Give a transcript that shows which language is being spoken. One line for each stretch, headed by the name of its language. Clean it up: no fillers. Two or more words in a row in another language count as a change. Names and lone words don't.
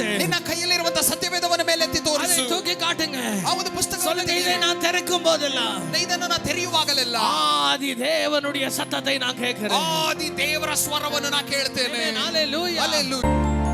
Kannada: ನಿನ್ನ ಕೈಯಲ್ಲಿರುವಂತ ಸತ್ಯವೇದವನ್ನು ಮೇಲೆತ್ತಿ
Tamil: அதை
Kannada: ತೋರಿಸು.
Tamil: தூக்கி காட்டுங்க.
Kannada: ಆ ಒಂದು ಪುಸ್ತಕವನ್ನು
Tamil: சொல்லுங்க, இதை
Kannada: ತೆಗೆಯಿರಿ.
Tamil: நான் திறக்கும் போதெல்லாம்
Kannada: ಇದನ್ನು ನಾನು ತೆರೆಯುವಾಗಲೆಲ್ಲ
Tamil: ஆதி தேவனுடைய சத்தத்தை நான் கேட்கிறேன்.
Kannada: ಆದಿ ದೇವರ ಸ್ವರವನ್ನು ನಾನು ಕೇಳ್ತೇನೆ.
English: Hallelujah. Hallelujah.